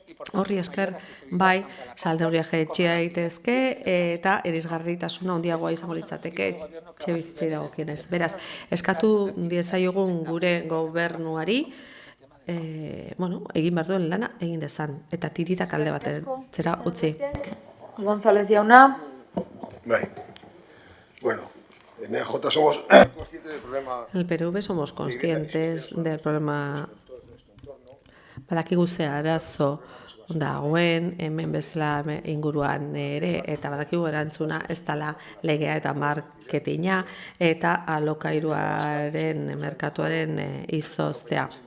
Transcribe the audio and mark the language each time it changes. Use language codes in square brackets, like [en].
[eu] Horri esker, bai, salneurriak etxea daitezke eta irisgarritasuna handiagoa izango litzateke etxe bizitzei dagokienez. Beraz, eskatu diezaiogun gure gobernuari, egin behar duen lana egin dezan, eta tiritak alde batetzera utzi. González jauna. Bai. [es] Bueno, en EJ somos conscientes del problema. El PNV somos conscientes del problema [eu] badakigu ze arazo dagoen, hemen bezala inguruan ere, eta badakigu erantzuna ez dela legea eta marketina, eta alokairuaren, merkatuaren izoztea.